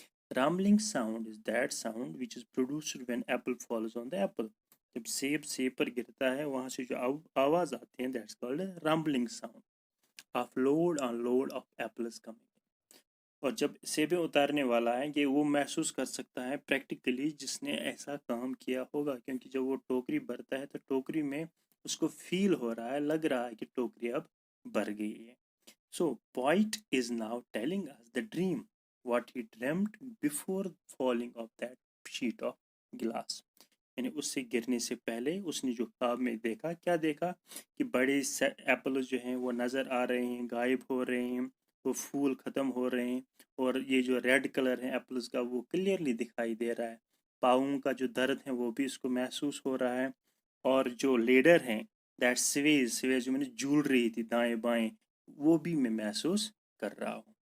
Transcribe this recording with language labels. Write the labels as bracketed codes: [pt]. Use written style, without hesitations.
[en] Rambling sound is that sound which is produced when apple falls on the apple. [ur] جب سیب پر گرتا ہے وہاں سے جو آواز آتی ہے [en] that's called a rambling sound of load on load of apples coming. [ur] اور جب سیبیں اتارنے والا ہے یہ وہ محسوس کر سکتا ہے پریکٹیکلی جس نے ایسا کام کیا ہوگا، کیونکہ جب وہ ٹوکری بھرتا ہے تو ٹوکری میں اس کو فیل ہو رہا ہے، لگ رہا ہے کہ ٹوکری اب بھر گئی ہے. [en] So poet is now telling us the dream what he dreamt before falling off that sheet of glass. [ur] یعنی اس سے گرنے سے پہلے اس نے جو خواب میں دیکھا، کیا دیکھا کہ بڑے ایپلز جو ہیں وہ نظر آ رہے ہیں، غائب ہو رہے ہیں، وہ پھول ختم ہو رہے ہیں، اور یہ جو ریڈ کلر ہے ایپلز کا وہ کلیئرلی دکھائی دے رہا ہے. پاؤں کا جو درد ہے وہ بھی اس کو محسوس ہو رہا ہے، اور جو لیڈر ہیں دیٹ سویز جو میں نے جھول رہی تھی دائیں بائیں وہ بھی میں محسوس کر رہا ہوں.